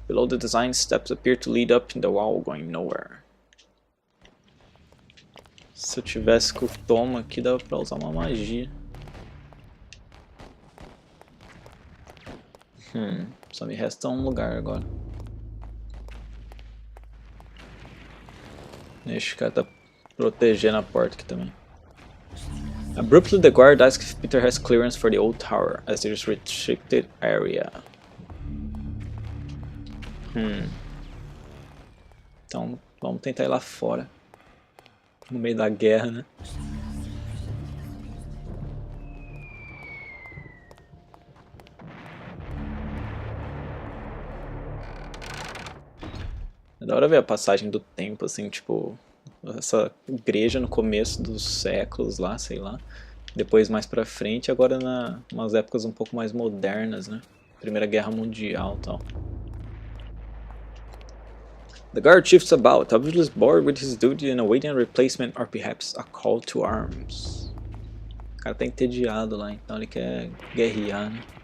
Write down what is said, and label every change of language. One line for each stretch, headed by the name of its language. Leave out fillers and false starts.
English: Below the design, steps appear to lead up in the wall, going nowhere.
Portuguese: Se eu tivesse com o toma aqui, dava pra usar uma magia. Só me resta um lugar agora. Neste cara tá protegendo a porta aqui também.
English: Abruptly the guard asks if Peter has clearance for the old tower, as it is restricted area.
Portuguese: Então vamos tentar ir lá fora. No meio da guerra, né? É da hora ver a passagem do tempo, assim, tipo, essa igreja no começo dos séculos lá, sei lá. Depois mais pra frente, agora umas épocas um pouco mais modernas, né? Primeira Guerra Mundial e tal.
English: The guard shifts about, obviously bored with his duty and awaiting a replacement or perhaps a call to arms.
Portuguese: O cara tá entediado lá, então ele quer guerrear, né?